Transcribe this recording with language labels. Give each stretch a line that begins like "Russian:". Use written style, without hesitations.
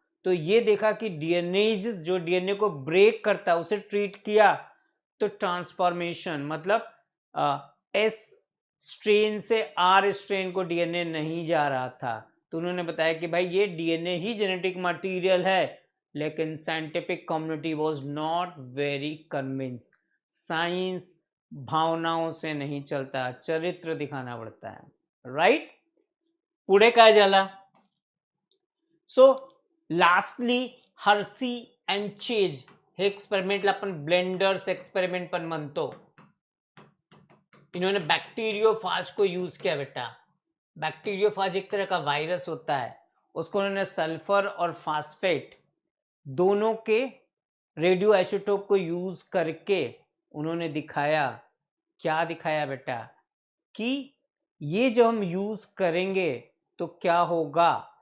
Hindi: तो ये देखा कि डीएनए जो डीएनए को ब्रेक करता है उसे ट्रीट किया, तो ट्रांसफॉर्मेशन मतलब एस स्ट्रेन से आर स्ट्रेन को डीएनए नहीं जा रहा था। तो उन्होंने बताया कि भाई ये डीएनए ही जेनेटिक मटेरियल है।
English: लेकिन scientific community was not very convinced.
Hindi: Science भावनाओं से नहीं चलता, चरित्र दिखाना पड़ता है, राइट?
Marathi: पुढे काय झाला? So lastly Hershey and chase हे एक्सपेरिमेंटला आपण ब्लेंडर्स एक्सपेरिमेंट पण म्हणतो।
Hindi: इन्होंने बैक्टीरियोफाज को यूज किया बेटा। बैक्टीरियोफाज एक तरह का वायरस होता है, उसको उन्होंने सल्फर और फास्फेट दोनों के रेडियो आइसोटोप को यूज करके उन्होंने दिखाया, क्या दिखाया बेटा, कि ये जब हम यूज करेंगे तो क्या होगा।